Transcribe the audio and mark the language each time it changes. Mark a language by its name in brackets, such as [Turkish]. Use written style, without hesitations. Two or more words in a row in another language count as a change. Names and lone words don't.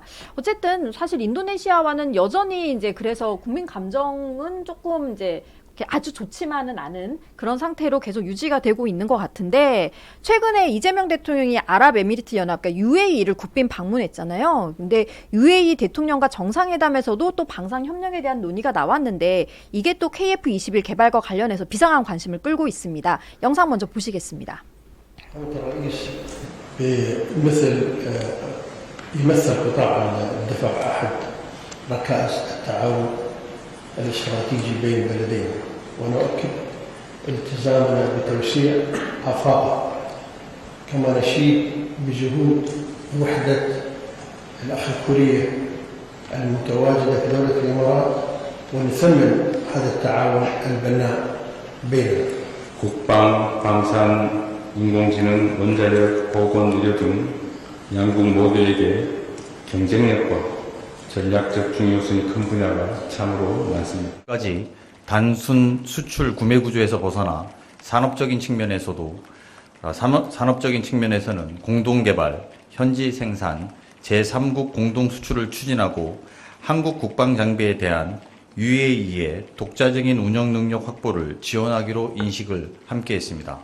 [Korean] 어쨌든 사실 인도네시아와는 여전히 이제 그래서 국민 감정은 조금 이제 아주 좋지만은 않은 그런 상태로 계속 유지가 되고 있는 것 같은데 최근에 이재명 대통령이 아랍에미리트 연합, 그러니까 UAE를 국빈 방문했잖아요. 근데 UAE 대통령과 정상회담에서도 또 방산 협력에 대한 논의가 나왔는데 이게 또 KF-21 개발과 관련해서 비상한 관심을 끌고 있습니다. 영상 먼저 보시겠습니다. [Arabic] الرئيس يمثل قطاع الدفاع أحد ركائز التعاون الاستراتيجي بين البلدين ونؤكد التزامنا بتوسيع آفاقه كما نشيد بجهود وحدة الأخ الكورية المتواجدة في دولة الإمارات ونثمن هذا التعاون البناء بيننا. [Korean] 국방, 방산, 인공지능, 원자력, 보건, 의료 등 양국 모두에게 경쟁력과 전략적 중요성이 큰 분야가 참으로 많습니다. 까지 단순 수출 구매 구조에서 벗어나 산업적인 측면에서는 공동 개발, 현지 생산, 제3국 공동 수출을 추진하고 한국 국방 장비에 대한 UAE의 독자적인 운영 능력 확보를 지원하기로 인식을 함께 했습니다.